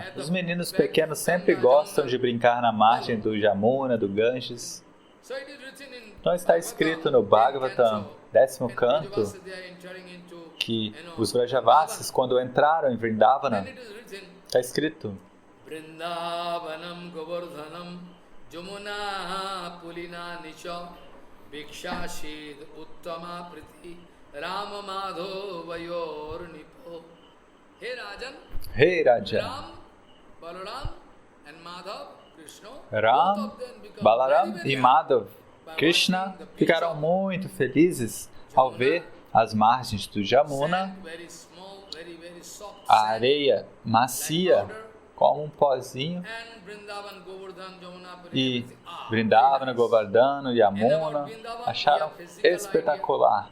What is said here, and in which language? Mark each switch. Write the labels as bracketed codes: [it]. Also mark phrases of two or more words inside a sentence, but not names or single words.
[pt] Os meninos pequenos sempre gostam de brincar na margem do Yamuna, do Ganges. Então está escrito no Bhagavatam, 10º canto, que os Vrajavasis, quando entraram em Vrindavana, está escrito [sa] Vrindavanam Govardhanam Jamuna Pulina Nisha Bhikshashid Uttama Priti Rama Madhavayor Nipo. [pt] Hey Rajan, Ram, Balaram and Madhav, Krishna, Ram, Balaram e Madhav, Krishna ficaram muito felizes ao ver as margens do Jamuna, a areia macia como um pozinho, e Vrindavana, Govardhan e Yamuna acharam espetacular.